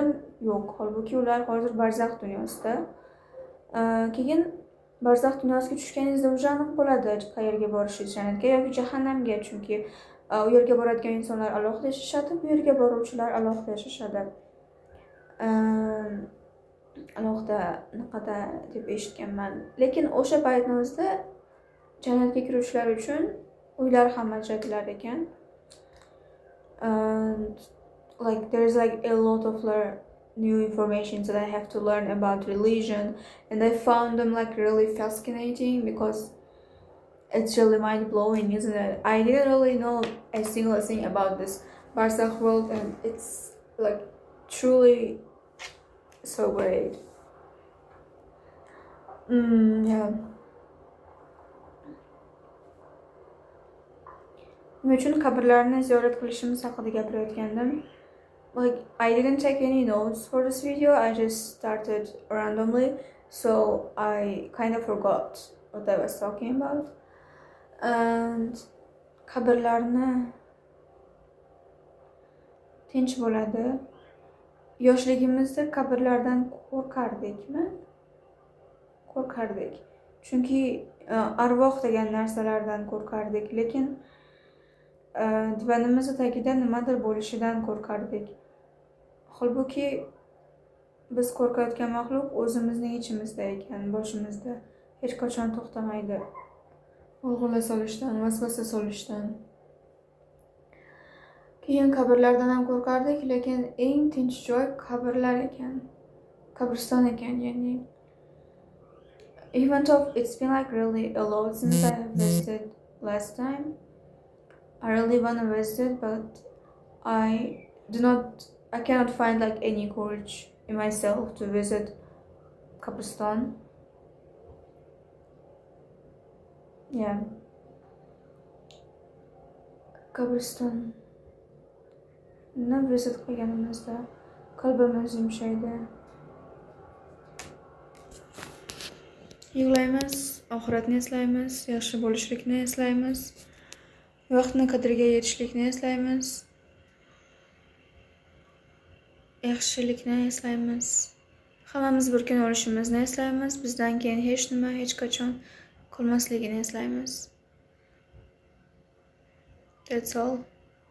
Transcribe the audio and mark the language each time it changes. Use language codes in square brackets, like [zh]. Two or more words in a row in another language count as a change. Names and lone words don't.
[uz] Yo'q, holbuki ular hozir barzax dunyosida. Keyin barzax dunyosiga tushganingizda o'sha aniq bo'ladi, qayerga borishingiz, jannatga yoki jahannamga, chunki u yerga boradigan insonlar alohida yashashadi, bu yerga boruvchilar alohida yashashadi. Alohida naqada deb eshitganman. Lekin o'sha paytning o'zida jannatga kiruvchilar uchun uylar ham ajratilar ekan. [en] Like there's like a lot of new information that I have to learn about religion, and I found them like really fascinating because it's really mind-blowing, isn't it? I didn't really know a single thing about this Barzakh world, and it's like truly so great. Yeah. [uz] Nima uchun qabrlarni ziyorat qilishimiz haqida gapirayotgandim. [en] Like, I didn't take any notes for this video, I just started randomly, so I kind of forgot what I was talking about. [uz] And qabrlarni tinch bo'ladi. Yoshligimizda qabrlardan qo'rqardikmi? Qo'rqardik. Chunki arvoh degan narsalardan qo'rqardik, lekin divanimiz tagida nimadir bo'lishidan qo'rqardik. Holbuki biz qo'rqayotgan maxluq o'zimizning ichimizda ekan, boshimizda. Hech qachon to'xtamaydi. G'ulg'ula solishdan, vasvasa solishdan. Keyin qabrlardan ham qo'rqardik, lekin eng tinch joy qabrlar ekan. Qabriston ekan, ya'ni. [en] Even though it's been like really a lot since I have visited last time, I really want to visit, but I cannot find like any courage in myself to visit Qabriston. Yeah. [uz] Qabriston. Nima visit qilganimizda qalbimiz yumshaydi. Yig'laymiz, oxiratni eslaymiz, yaxshi bo'lishlikni eslaymiz, vaqtni qadriga yetishlikni eslaymiz, yaxshilikni eslaymiz. Hammamiz bir kun o'lishimizni eslaymiz, bizdan keyin hech nima hech qachon qolmasligini eslaymiz. [en] That's all.